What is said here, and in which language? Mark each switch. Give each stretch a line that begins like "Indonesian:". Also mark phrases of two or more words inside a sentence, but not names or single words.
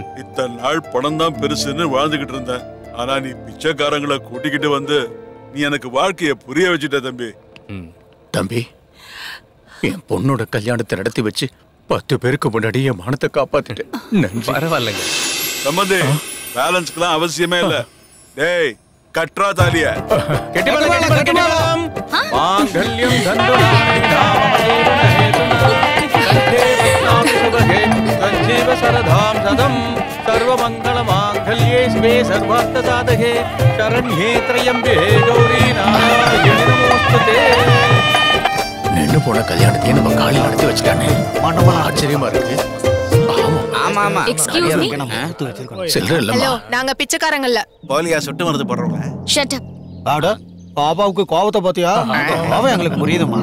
Tamil: இத்தனை நாள் பணம் தான் பெருசுன்னு வாழ்ந்துகிட்டு இருந்தேன். ஆனா நீ பிச்சைக்காரங்களை கூட்டிக்கிட்டு வந்து நீ எனக்கு வாழ்க்கைய புரிய வச்சுட்ட தம்பி. தம்பி, என் பொண்ணோட கல்யாணத்தை நடத்தி வச்சு 10 பேருக்கு முன்னாடி என் மானத்தை காப்பாத்திட்டேன். பரவாயில்லைங்க சம்பந்தி, பேலன்ஸ்க்குலாம் அவசியமே இல்ல. டேய் கட்ரா தாலிய
Sanskrit: सर्वमंगल मांगल्ये शिवे सर्वार्थ साधके शरण्ये त्र्यंबके गौरी नारायणी नमोस्तुते.
Tamil: நின்னு போன கல்யாணத்தை நம்ம காலையில நடத்தி வச்சுட்டானே. ஆச்சரியமா இருக்கு. ஆமா ஆமா.
English: excuse me.
Tamil: சில்லற இல்லம்மா. ஹலோ, நாங்க பிச்சைக்காரங்கல்ல. போலியா சுட்டு மருந்து போடுறோம்.
English: shut up.
Tamil: ஆடா பாபாவுக்கு கோவத்தை பாத்தியா? பாவம் எங்களுக்கு புரியுதுமா.